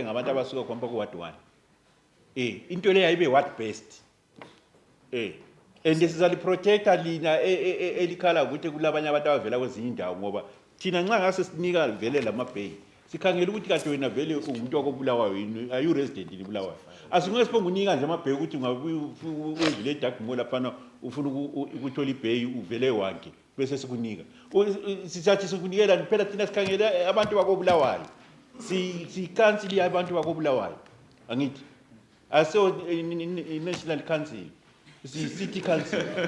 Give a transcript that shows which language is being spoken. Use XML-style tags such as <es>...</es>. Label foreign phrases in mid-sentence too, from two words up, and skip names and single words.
<nd>ngabantu abasuka kwamba ku-ward 1 into leyo ayibe</nd> <en>ward based</en> <nd>and sizaliprotecta lina elikhala ukuthi kulabanye abantu abavela kwezinye indawo ngoba thina nxa ngase sinika vele lamabheyi sikhangela ukuthi kade wena vele umuntu wakobulawayo yini</nd> <en>are you resident in Bulawayo</en> <nd>asingeke siphongunika nje amabheyi ukuthi ungavile edark mall laphana ufuna ukuthola ibheyi uvele wanke bese sikunika sisathi sikunikela phela thina sikhangela abantu bakobulawayo si-council abantu bakobulawayo angithi aso</nd> <en>national council city council</en>